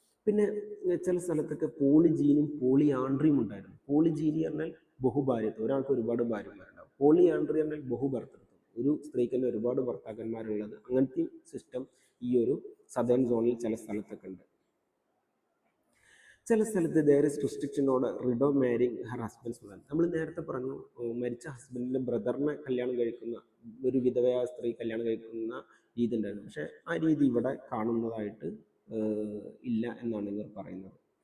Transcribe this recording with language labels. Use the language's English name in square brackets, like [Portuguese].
[Malayalam] പിന്നെ ചില സ്ഥലത്തൊക്കെ പോളിജീനും പോളിയാൻഡ്രിയും ഉണ്ടായിരുന്നു. പോളിജീനി പറഞ്ഞാൽ ബഹുഭാര്യത്വം, ഒരാൾക്ക് ഒരുപാട് ഭാര്യമാരുണ്ടാവും. പോളിയാൻഡ്രി പറഞ്ഞാൽ ബഹുഭർത്തൃത്വം, ഒരു സ്ത്രീക്ക് തന്നെ ഒരുപാട് ഭർത്താക്കന്മാരുള്ളത്. അങ്ങനത്തെ സിസ്റ്റം ഈ ഒരു സദേൺ സോണിൽ ചില സ്ഥലത്തൊക്കെ ഉണ്ട്. ചില സ്ഥലത്ത് [English] there is restriction on widow marrying her husband's brother. [Malayalam] നമ്മൾ നേരത്തെ പറഞ്ഞു മരിച്ച ഹസ്ബൻഡിൻ്റെ ബ്രദറിനെ കല്യാണം കഴിക്കുന്ന, ഒരു വിധവയായ സ്ത്രീ കല്യാണം കഴിക്കുന്ന രീതി ഉണ്ടായിരുന്നു. പക്ഷെ ആ രീതി ഇവിടെ കാണുന്നതായിട്ട് ഇല്ല എന്നാണ് ഇവർ പറയുന്നത്.